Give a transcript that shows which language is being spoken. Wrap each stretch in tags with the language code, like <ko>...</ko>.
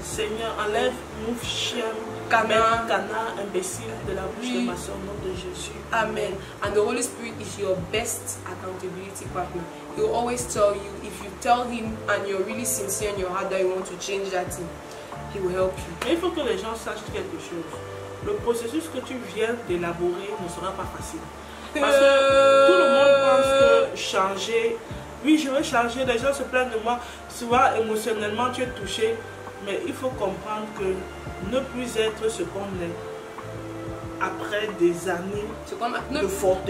<fr>Seigneur, enlève, move, chien, canard, imbécile de la bouche de ma soeur, au nom de Jésus.</fr> <en>Amen. And the Holy Spirit is your best accountability partner. He will always tell you, if you tell him and you're really sincere in your heart that you want to change that thing, he will help you.</en> <fr>Mais il faut que les gens sachent quelque chose. Le processus que tu viens d'élaborer ne sera pas facile. Parce que tout le monde pense que changer, oui je veux changer, les gens se plaignent de moi, souvent émotionnellement tu es touché. Mais il faut comprendre que ne plus être ce qu'on est après des années de forteresse.</fr>